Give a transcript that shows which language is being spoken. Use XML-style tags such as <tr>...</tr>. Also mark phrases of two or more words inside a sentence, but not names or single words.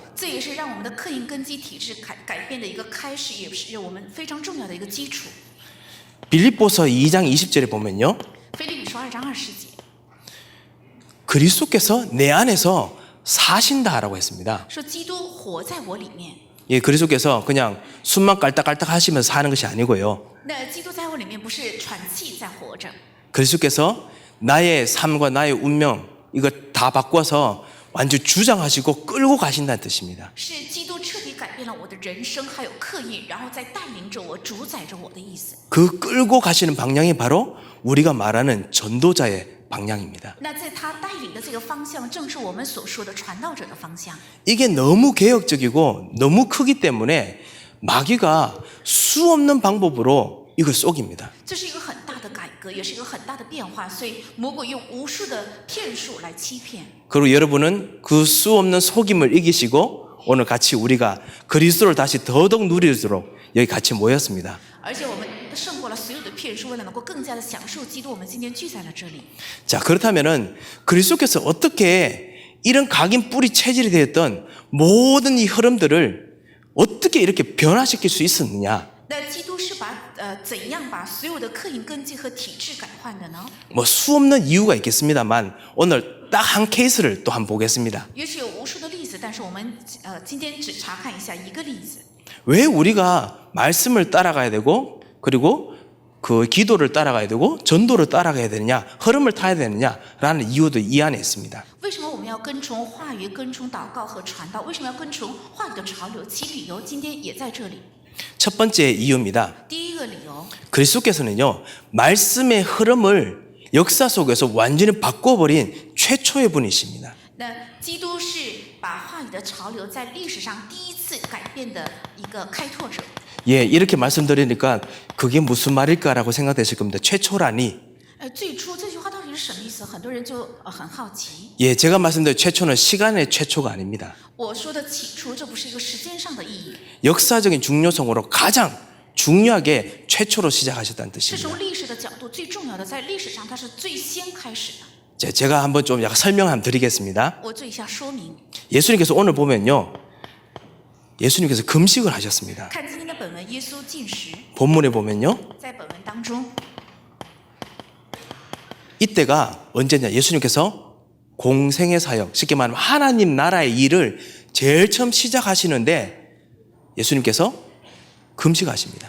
<zh>这也是让我们的刻印根基体制改变的一个开始，也是我们非常重要的一个基础。</zh> <ko>빌립보서 2장 20절에 보면요.</ko> <zh>腓立比书2章20节</zh> <ko>그리스도께서 내 안에서 사신다라고 했습니다.</ko> <zh>说基督活在我里面。</zh> <ko>예, 그리스도께서 그냥 숨만 깔딱깔딱 하시면서 사는 것이 아니고요.</ko> <zh>那基督在我里面不是喘气在活着，</zh> <ko>그리스도께서 나의 삶과 나의 운명 이거 다 바꿔서 완전 주장하시고 끌고 가신다는 뜻입니다.</ko> <zh>是基督彻底改变了我的人生还有刻意，然后再带领着我、主宰着我的意思。</zh> <ko>그 끌고 가시는 방향이 바로 우리가 말하는 전도자의 방향입니다.</ko> <zh>那在他带领的这个方向，正是我们所说的传道者的方向。</zh> <ko>이게 너무 개혁적이고 너무 크기 때문에 마귀가 수없는 방법으로 이걸 속입니다.</ko> <zh>这是一个很大的改革，也是一个很大的变化，所以魔鬼用无数的骗术来欺骗。</zh> <ko>그리고 여러분은 그 수없는 속임을 이기시고 오늘 같이 우리가 그리스도를 다시 더더욱 누리도록 여기 같이 모였습니다.</ko> <zh>而且我们胜过了所有的骗术，为了能够更加的享受基督，我们今天聚在了这里。</zh> <ko>자, 그렇다면은 그리스도께서 어떻게 이런 각인 뿌리 체질이 되었던 모든 이 흐름들을 어떻게 이렇게 변화시킬 수 있었느냐?</ko> <zh>那基督是怎样把所有的刻印根基和体制改换的呢？</zh> <ko>뭐 수없는 이유가 있겠습니다만 오늘 딱 한 케이스를 또 한번 보겠습니다.</ko> <zh>也许有无数的例子，但是我们今天只查看一下一个例子。</zh> <ko>왜 우리가 말씀을 따라가야 되고 그리고 그 기도를 따라가야 되고 전도를 따라가야 되느냐, 흐름을 타야 되느냐라는 이유도 이 안에 있습니다.</ko> <zh>为什么我们要跟从话语、跟从祷告和传道？为什么要跟从话语的潮流？其理由今天也在这里。</zh> <ko>첫 번째 이유입니다.</ko> <zh>第一个理由，</zh> <ko>그리스도께서는요, 말씀의 흐름을 역사 속에서 완전히 바꿔버린 최초의 분이십니다.</ko> <zh>那基督是把话语的潮流在历史上第一次改变的一个开拓者。</zh> <ko>예, 이렇게 말씀드리니까 그게 무슨 말일까라고 생각되실 겁니다. 최초라니.</ko> <zh>最初这句话到底是什么意思？很多人就很好奇。</zh> <ko>예, 제가 말씀드린 최초는 시간의 최초가 아닙니다.</ko> <zh>我说的起初，这不是一个时间上的意义，</zh> <ko>역사적인 중요성으로 가장 중요하게 최초로 시작하셨다는</ko> <zh>是</zh> <ko>뜻입니다.</ko> <zh>从历史的角度最重要的，在历史上它是最先开始的。</zh> <ko>자, 제가 한번 좀 약간 설명 한번 드리겠습니다.</ko> <zh>我做一下说明。</zh> <ko>예수님께서 오늘 보면요, 예수님께서 금식을 하셨습니다.</ko> <zh>看今天的本文，耶稣进食，</zh> <ko>본문에 보면요,</ko> <zh>在本文当中，</zh> <ko>이때가 언제냐? 예수님께서 공생의 사역, 쉽게 말하면 하나님 나라의 일을 제일 처음 시작하시는데 예수님께서 금식하십니다.</ko>